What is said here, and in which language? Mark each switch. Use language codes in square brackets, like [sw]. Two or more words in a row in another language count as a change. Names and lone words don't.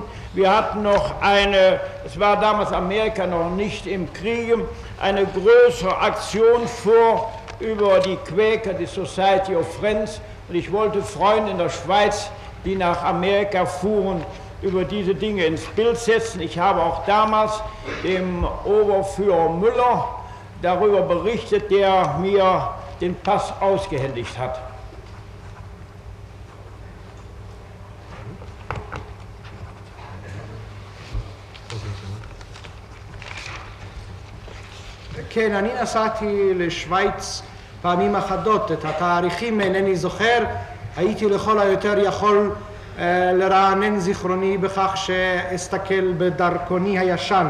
[de] Wir hatten noch es war damals Amerika noch nicht im Krieg, eine größere Aktion vor über die Quäker, die Society of Friends. Und ich wollte Freunde in der Schweiz, die nach Amerika fuhren, über diese Dinge ins Bild setzen. Ich habe auch damals dem Oberführer Müller darüber berichtet, der mir den Pass ausgehändigt hat. [he] כן, אני נסעתי לשוויץ פעמים אחדות, את התאריכים אינני זוכר, הייתי לכל היותר יכול לרענן זיכרוני בכך שאסתכל בדרכוני הישן.